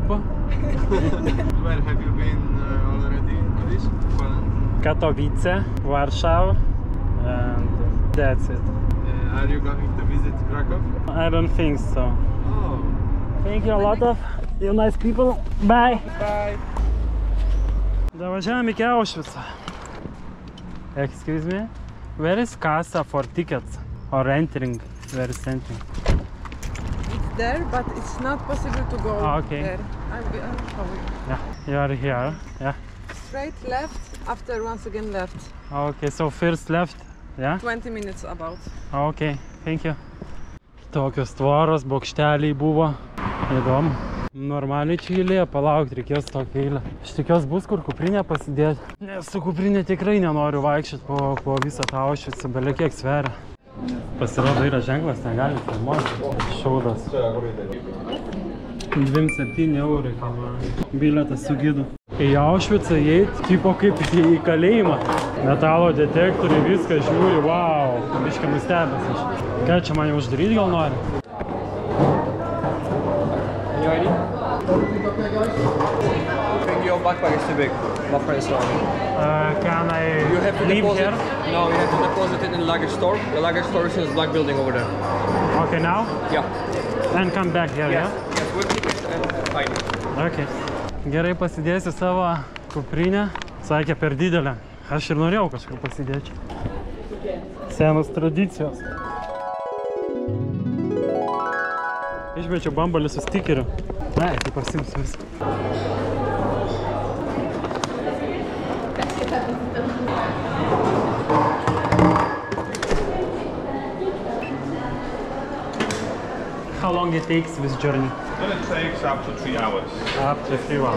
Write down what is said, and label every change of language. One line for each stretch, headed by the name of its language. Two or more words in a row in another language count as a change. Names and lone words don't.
English: Where have you been already in Polish? Poland? Katowice, Warsaw, and that's it. Are you going to visit Krakow? I don't think so. Oh. Thank you a lot of you nice people. Bye. Bye.
Lithuanian: Davažiavam iki Aušvico.
English: Excuse me? Where is Casa for tickets? Or entering? Where is entering? It's there, but it's not possible to go Okay. there. I'll show you. Yeah, you are here. Yeah. Straight left, after once again left. Okay, so first left. Yeah? 20 minutes about. Okay, thank you.
Lithuanian: Tokios tvoros, bokšteliai buvo. Įdomu. Normaliai čia eilė, palaukti reikės tokią eilę. Aš tikiuos bus kur kuprinę pasidėti. Nes su kuprinė tikrai nenoriu vaikščioti po visą tą Aušvicą, belie kiek sveria. Pasirodo yra ženklas, negali filmuoti. Šaudas. 27 eurai bilietas su gidu. Į Aušvicą įeit, tipo kaip į kalėjimą. Metalo detektoriai, viską žiūri, wow, biškai nustebęs aš. Ką čia man jau uždaryti gal nori?
English: think your backpack is too big. My friend is wrong. Can I You have to leave deposit. here? No, you have to deposit it in the luggage store. The luggage store is in this black building over there. Okay, now? Yeah. And come back here, yeah? Yes, with tickets and ID. Okay.
Lithuanian: Gerai, pasidėsiu savo kuprinę. Sakė, per didelę. Aš ir norėjau kažkur pasidėti. Senos tradicijos. Išmečiau bambalį su stikeriu. Ne, tai pasimsiu viską.
English: How long it takes this journey? Well, it takes up to 3 hours. Up to 3 hours.